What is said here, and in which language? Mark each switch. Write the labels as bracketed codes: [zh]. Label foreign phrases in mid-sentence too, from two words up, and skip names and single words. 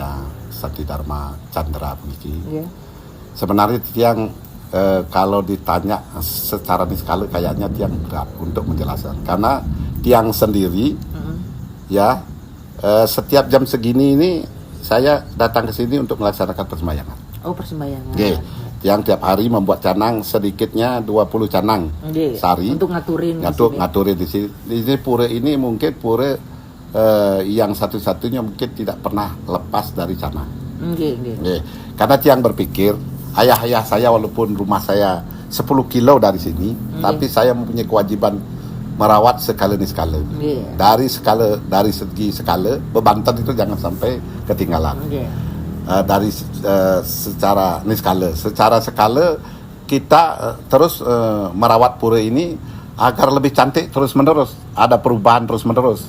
[id] ya Santi Dharma Chandra puniki. Nggih. Sebenarnya Titiang kalau ditanya secara niskala kayaknya Tiang berat untuk menjelaskan karena Tiang sendiri ya setiap jam segini ini saya datang ke sini untuk melaksanakan persembahyangan. Oh, persembahyangan. Nggih. Tiang tiap hari membuat canang sedikitnya 20 canang Nggih. sehari. Untuk ngaturin di sini. Ngaturin di sini. Di sini pura ini mungkin pura yang satu-satunya mungkin tidak pernah lepas dari canang. Nggih, nggih. Nggih. Karena Tiang berpikir ayah-ayah saya walaupun rumah saya 10 kilo dari sini, tapi saya mempunyai kewajiban merawat skala niskala. Nggih. Dari segi skala Bebanten itu jangan sampai ketinggalan. Nggih. Dari secara niskala, secara skala kita terus merawat pura ini agar lebih cantik terus menerus, ada perubahan terus menerus.